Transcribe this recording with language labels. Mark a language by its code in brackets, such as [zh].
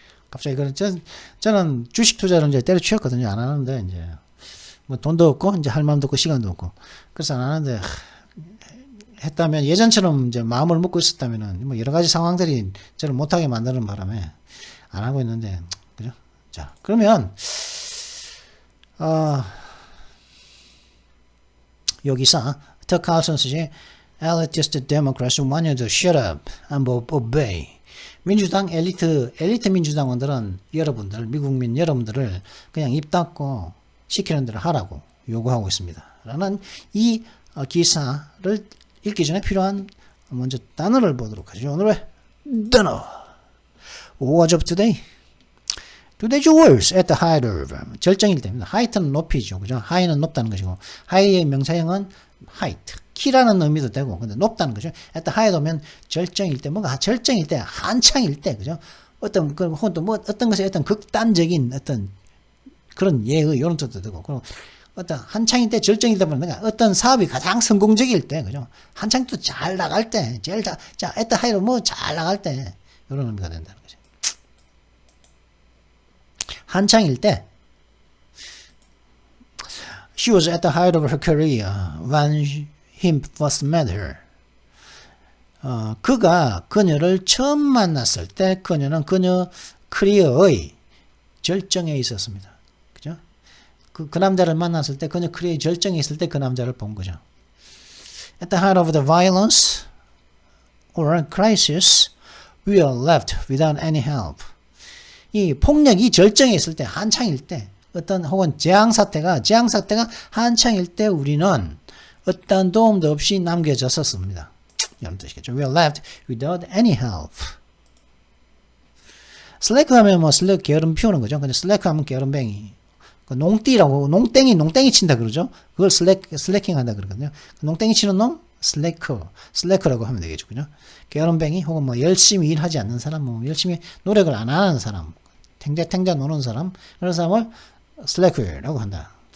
[ko] 갑자기 저는 주식 투자를 이제 때려치웠거든요. 안 하는데 이제 뭐 돈도 없고 이제 할 마음도 없고 시간도 없고 그래서 안 하는데 했다면 예전처럼 이제 마음을 먹고 있었다면은 뭐 여러 가지 상황들이 저를 못하게 만드는 바람에 안 하고 있는데 그죠? 자 그러면 여기서 더 칼슨 쓰지 [en] elitist democrats want you to shut up and obey. [ko] 민주당 엘리트 민주당원들은 미국민 여러분들을 그냥 입 닫고 시키는 대로 하라고 요구하고 있습니다. 라는 이 기사를 읽기 전에 필요한 먼저 단어를 보도록 하죠. [en] 오늘의 단어. What's up today? Today's words at the height of [ko] 절정일 때입니다. height는 높이죠. 그죠? high는 높다는 것이고 high의 명사형은 height. 키라는 의미도 되고 근데 높다는 거죠. [en] at the height [ko] 오면 절정일 때 뭔가 절정일 때 한창일 때 그죠? 어떤 것에 어떤 극단적인 어떤 그런 예의 이런 뜻도 되고 그리고 어떤 한창일 때 절정일 때 보면 어떤 사업이 가장 성공적일 때 그죠? 한창 또 잘 나갈 때 [en] at the height [ko] 뭐 잘 나갈 때 이런 의미가 된다는 거죠. 한창일 때 [en] She was at the height of her career when he first met her. [ko] 그가 그녀를 처음 만났을 때 그녀는 그녀 커리어의 절정에 있었습니다. 그죠? 그 남자를 만났을 때 그녀 커리어의 절정에 있을 때 그 남자를 본 거죠. [en] At the height of the violence or crisis, we are left without any help. [ko] 이 폭력이 절정에 있을 때, 한창일 때, 어떤 혹은 재앙사태가 한창일 때 우리는 어떤 도움도 없이 남겨졌었습니다. 이런 뜻이겠죠. [en] We are left without any help. [ko] 슬래크 하면 뭐 슬래크 게으름 피우는 거죠. 근데 슬래크 하면 게으름뱅이. 농띠라고, 농땡이 친다 그러죠. 그걸 슬래킹 한다 그러거든요. 농땡이 치는 놈? 슬래커라고 하면 되겠죠. 그죠? 게으름뱅이 혹은 뭐 열심히 일하지 않는 사람, 뭐 열심히 노력을 안 하는 사람, 탱자 노는 사람, 그런 사람을 슬래커라고 한다.